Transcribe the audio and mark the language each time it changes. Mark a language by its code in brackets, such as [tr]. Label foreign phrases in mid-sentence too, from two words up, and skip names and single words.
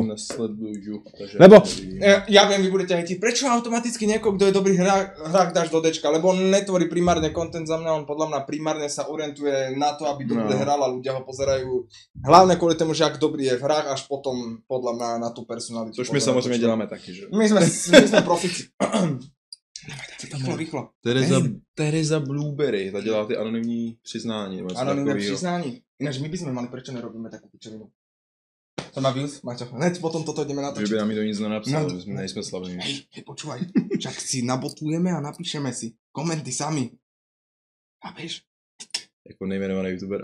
[sk] Lebo, ja viem, vy budete hejtiť, prečo automaticky niekoho, kto je dobrý hrák, dáš do Dčka, lebo on netvorí primárne content za mňa, on podľa mňa primárne sa orientuje na to, aby dobre hral a ľudia ho pozerajú. Hlavne kvôli tomu, že ak dobrý je v hrách, až potom podľa mňa na tú personalitu. [cs] Což my samozřejmě děláme taky, že? [sk] My sme profici. Rýchlo. [cs] Tereza Blueberry, ta dělá ty anonymní přiznání. [sk] Anonymné přiznání. Ináč my by sme mali, prečo nerobíme takú pičovinu? To má views, Maťo. Hneď potom toto ideme natočiť. [cs] Že by nám to nic nenapsal, že nejsme slavní. [sk] Hej, počúvaj, však si nabotujeme a napíšeme si komenty sami. A vieš? [cs] Jako nejmenovaný youtuber.